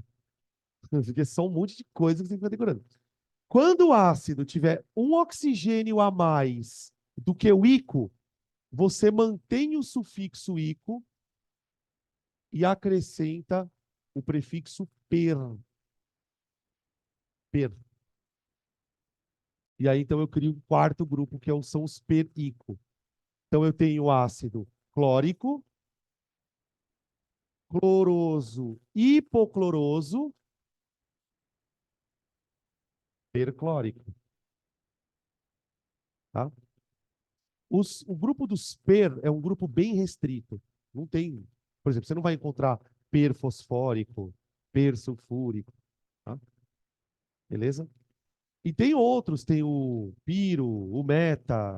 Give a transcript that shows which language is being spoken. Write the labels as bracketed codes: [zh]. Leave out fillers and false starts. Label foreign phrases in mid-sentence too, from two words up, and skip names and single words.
[pt] Porque são um monte de coisas que você tem que ficar decorando. Quando o ácido tiver um oxigênio a mais do que o ico, você mantém o sufixo ico e acrescenta o prefixo per. Per. E aí, então, eu crio um quarto grupo, que são os per-ico. Então, eu tenho o ácido clórico, cloroso, hipocloroso, perclórico. Tá? O grupo dos per é um grupo bem restrito. Não tem, por exemplo, você não vai encontrar perfosfórico, persulfúrico. Tá? Beleza? E tem outros, tem o piro, o meta.